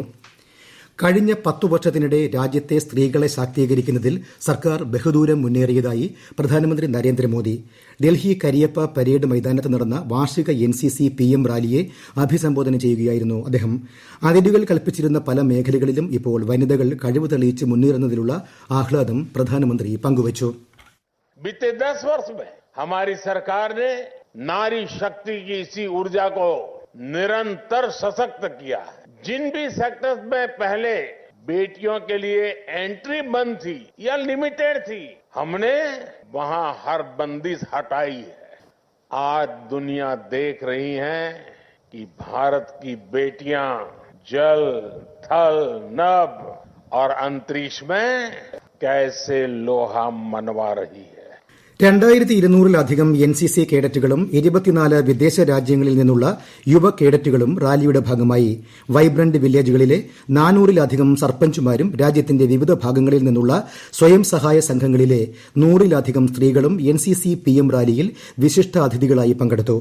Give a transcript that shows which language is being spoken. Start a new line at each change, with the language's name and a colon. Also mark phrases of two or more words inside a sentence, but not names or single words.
Malayalam: കഴിഞ്ഞ 10 വർഷത്തിനിടെ രാജ്യത്തെ സ്ത്രീകളെ ശാക്തീകരിക്കുന്നതിൽ സർക്കാർ ബഹുദൂരം മുന്നേറിയതായി പ്രധാനമന്ത്രി നരേന്ദ്രമോദി. ഡൽഹി കരിയപ്പ പരേഡ് മൈതാനത്ത് നടന്ന വാർഷിക NCC PM റാലിയെ അഭിസംബോധന ചെയ്യുകയായിരുന്നു അദ്ദേഹം. അതിരുകൾ കൽപ്പിച്ചിരുന്ന പല മേഖലകളിലും ഇപ്പോൾ വനിതകൾ കഴിവ് തെളിയിച്ച് മുന്നേറുന്നതിലുള്ള ആഹ്ലാദം പ്രധാനമന്ത്രി പങ്കുവച്ചു.
Hindi: बीते 10 वर्ष में हमारी सरकार ने नारी शक्ति की इसी ऊर्जा को निरंतर सशक्त किया है. जिन भी सेक्टर्स में पहले बेटियों के लिए एंट्री बंद थी या लिमिटेड थी, हमने वहां हर बंदिश हटाई है. आज दुनिया देख रही है कि भारत की बेटियां जल, थल, नभ और अंतरिक्ष में कैसे लोहा मनवा रही है.
Malayalam: 2200-ലധികം NCC കേഡറ്റുകളും 24 വിദേശ രാജ്യങ്ങളിൽ നിന്നുള്ള യുവ കേഡറ്റുകളും റാലിയുടെ ഭാഗമായി. വൈബ്രന്റ് വില്ലേജുകളിലെ 400-ലധികം സർപഞ്ചുമാരും രാജ്യത്തിന്റെ വിവിധ ഭാഗങ്ങളിൽ നിന്നുള്ള സ്വയം സഹായ സംഘങ്ങളിലെ 100-ലധികം സ്ത്രീകളും NCC PM റാലിയിൽ വിശിഷ്ട അതിഥികളായി പങ്കെടുത്തു.